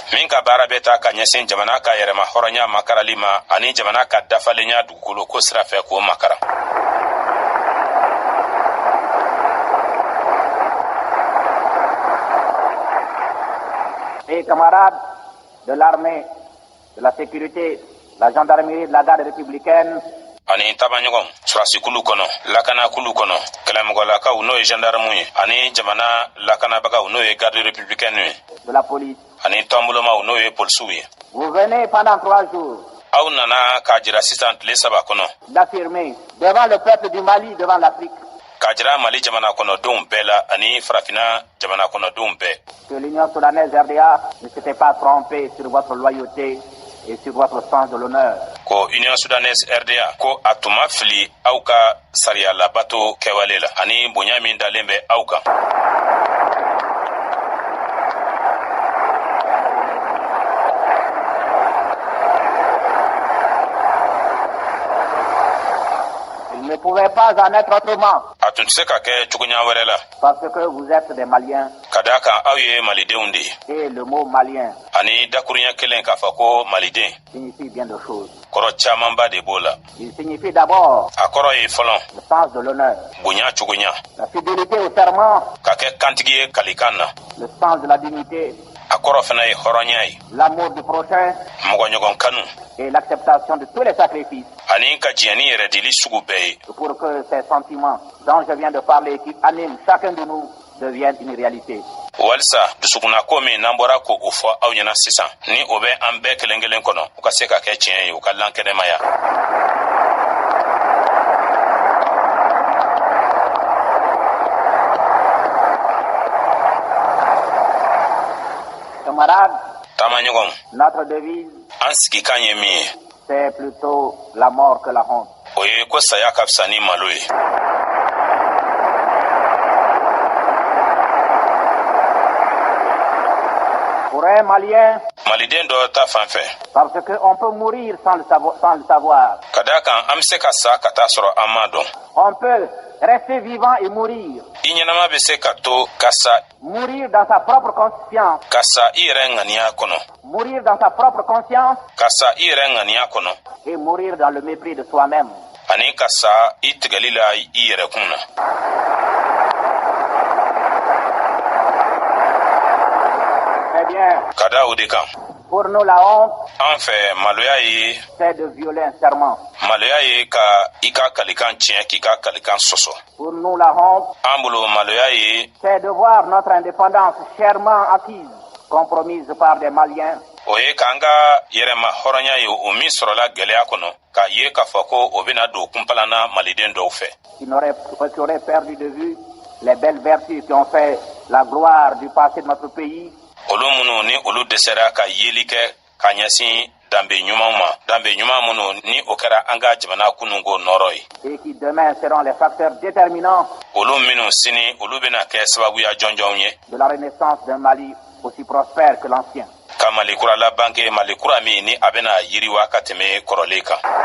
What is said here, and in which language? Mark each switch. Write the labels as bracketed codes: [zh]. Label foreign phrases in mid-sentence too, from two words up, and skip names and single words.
[fr] Et camarades de l'armée, de la sécurité, la gendarmerie, de la garde républicaine, [bm] ani tabaɲɔgɔn surasi kulu kɔnɔ lakana kulu kɔnɔ kɛlɛmɔgɔlakaw n'o ye gendarme ye ani jamana lakanabagaw n'o ye [fr] garde républicaine [bm] ye [fr] de la police [bm] ani tɔnbolomaw n'o ye polisiw ye. [fr] Vous venez pendant 3 jours [bm] aw nana k'a jira sisan tile 3 kɔnɔ [fr] d'affirmer devant le peuple du Mali, devant l'Afrique, [bm] k'a jira Mali jamana kɔnɔdenw bɛɛ la ani farafina jamana kɔnɔdenw bɛɛ [fr] que l'Union soudanaise RDA ne s'était pas trompée sur votre loyauté et sur votre sens de l'honneur. [bm] Ko Union soudanaise RDA ko a tun ma fili aw ka sariya labato kɛwale la ani bonya min dalen bɛ aw kan. [fr] Il ne pouvait pas en être autrement. [bm] A tun tɛ se ka kɛ cogoya wɛrɛ la. [fr] Parce que vous êtes des Maliens. [bm] Ka d'a kan aw ye malidenw de ye. [fr] Et le mot malien [bm] ani dakurunya kelen k'a fɔ ko maliden [fr] signifie bien de choses. [bm] Kɔrɔ camanba de b'o la. [fr] Il signifie d'abord [bm] a kɔrɔ ye fɔlɔ [fr] le sens de l'honneur, [bm] bonya cogoya, [fr] la fidélité au serment, [bm] ka kɛ kantigi ye kalikan na, [fr] le sens de la dignité, [bm] a kɔrɔ fana ye hɔrɔnya ye, [fr] l'amour du prochain [bm] mɔgɔɲɔgɔn kanu [fr] et l'acceptation de tous les sacrifices. [bm] ani ka diɲɛni yɛrɛ dili sugu bɛɛ ye. [fr] Pour que ces sentiments dont je viens de parler qui animent chacun de nous deviennent une réalité. [bm] Walisa dusukuna ko min n'an bɔra ko o fɔ aw ɲɛna sisan ni o bɛ an bɛɛ kelen kelen kɔnɔ u ka se ka kɛ tiɲɛ ye u ka lankɛnɛmaya. [fr] Camarades, [bm] Tamaɲɔgɔn, [fr] notre devise, [bm] an sigikan ye min ye [fr] c'est plutôt la mort que la honte. [bm] o ye ko saya ka fisa ni malo ye. [fr] Pour un Malien, [bm] maliden dɔ ta fan fɛ [fr] parce qu'on peut mourir sans le savoir. [bm] ka d'a kan an bɛ se ka sa ka taa sɔrɔ an m'a dɔn. [fr] On peut rester vivant et mourir. [bm] I ɲɛnama bɛ se ka to ka sa, [fr] Mourir dans sa propre conscience. [bm] ka sa i yɛrɛ ŋaniya kɔnɔ, [fr] Mourir dans sa propre conscience [bm] ka sa i yɛrɛ ŋaniya kɔnɔ [fr] et mourir dans le mépris de soi-même. [bm] ani ka sa i tigɛli la i yɛrɛ kun na. [fr] Très bien. [bm] Ka da o de kan [fr] Pour nous, la honte, [bm] an fɛ maloya ye [fr] c'est de violer un serment. [bm] maloya ye ka i ka kalikan tiɲɛ k'i ka kalikan sɔsɔ. [fr] Pour nous, la honte, [bm] An bolo maloya ye [fr] c'est de voir notre indépendance chèrement acquise, compromise par des Maliens, [bm] o ye k'an ka yɛrɛma hɔrɔnya ye o min sɔrɔla gwɛlɛya kɔnɔ k'a ye k'a fɔ ko o bɛna don kunpalanna maliden dɔw fɛ. [fr] qui auraient perdu de vue les belles vertus qui ont fait la gloire du passé de notre pays, [bm] olu minnu ni olu dɛsɛra ka yeli kɛ ka ɲɛsin danbe ɲumanw ma, danbe ɲuman minnu ni o kɛra an ka jamana kununko nɔrɔ ye. [fr] et qui demain seront les facteurs déterminants [bm] Olu minnu sini olu bɛna kɛ sababuya jɔnjɔnw ye [fr] de la renaissance d'un Mali aussi prospère que l'ancien. [bm] ka Mali kura labanke, Mali kura min ni a bɛna yiriwa ka tɛmɛ kɔrɔlen kan.